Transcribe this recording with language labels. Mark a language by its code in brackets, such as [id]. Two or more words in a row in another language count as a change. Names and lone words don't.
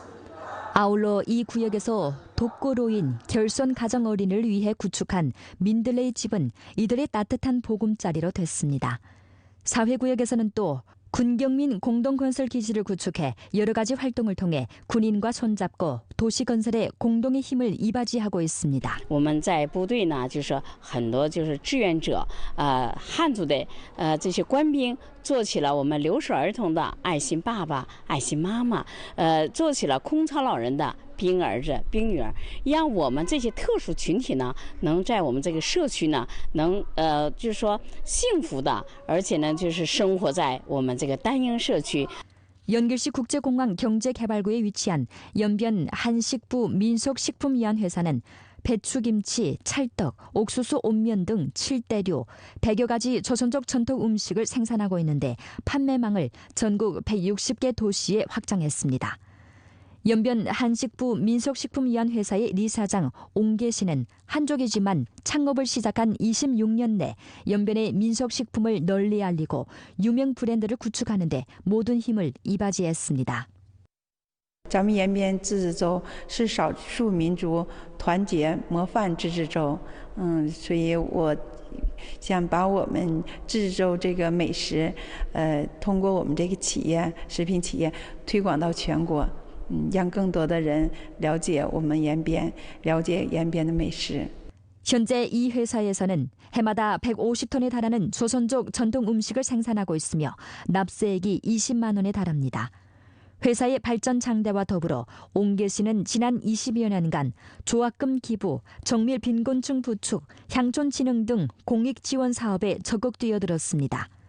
[ko] 아울러 이 구역에서 독거노인, 결손 가정 어린이를 위해 구축한 민들레이 집은 이들의 따뜻한 보금자리로 됐습니다. 사회구역에서는 또 군경민 공동건설기지를 구축해 여러 가지 활동을 통해 군인과 손잡고 도시 건설에 공동의 힘을 이바지하고 있습니다. [zh] 我们在部队呢，就是很多就是志愿者，汉族的这些官兵做起了我们留守儿童的爱心爸爸、爱心妈妈，做起了空巢老人的兵儿子、兵女儿，让我们这些特殊群体呢，能在我们这个社区呢，能就是说幸福的，而且呢，就是生活在我们这个丹英社区。 [ko] 연길시 국제공항 경제개발구에 위치한 연변 한식부 민속식품위안회사는 배추김치, 찰떡, 옥수수 온면 등 7대류, 100여 가지 조선족 전통 음식을 생산하고 있는데 판매망을 전국 160개 도시에 확장했습니다. 연변 한식부 민속식품위안회사의 리 사장 옹계 씨는 한족이지만 창업을 시작한 26년 내 연변의 민속식품을 널리 알리고 유명 브랜드를 구축하는 데 모든 힘을 이바지했습니다. [zh] 咱们延边自治州是少数民族团结模范自治州，所以我想把我们自治州这个美食，通过我们这个企业食品企业推广到全国。让更多的人了解我们延边，了解延边的美食。 [ko] 현재 이 회사에서는 해마다 150톤에 달하는 조선족 전통 음식을 생산하고 있으며 납세액이 20만 원에 달합니다. 회사의 발전 장대와 더불어 옹계 씨는 지난 20여 년간 조합금 기부, 정밀 빈곤층 부축, 향촌 진흥 등 공익 지원 사업에 적극 뛰어들었습니다.